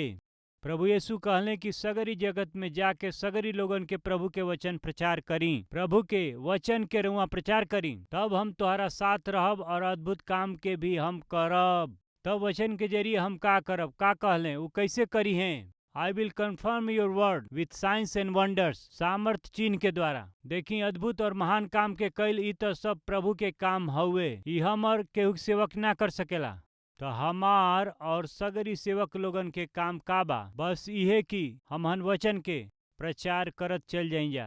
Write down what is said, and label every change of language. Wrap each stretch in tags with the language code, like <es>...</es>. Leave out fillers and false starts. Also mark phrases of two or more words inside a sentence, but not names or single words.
<bho>प्रभु यीशु कहले कि सगरी जगत में जाके सगरी लोगन के प्रभु के वचन प्रचार करी। प्रभु के वचन के रुआ प्रचार करी, तब हम तुम्हारा साथ रहब और अद्भुत काम के भी हम करब। तब वचन के जरिए हम का करब? का कहले वो कैसे करी हैं?</bho> <en>I will confirm your word with signs and wonders.</en> <bho>सामर्थ चिन्ह के द्वारा। देखी अद्भुत और महान काम के कैल, ई तो सब प्रभु के काम हउए। ई हम और केहू सेवक ना कर सकेला। तो हमार और सगरी सेवक लोगन के काम का बा? बस इहे कि हमहन वचन के प्रचार करत चल जाई जा।</bho>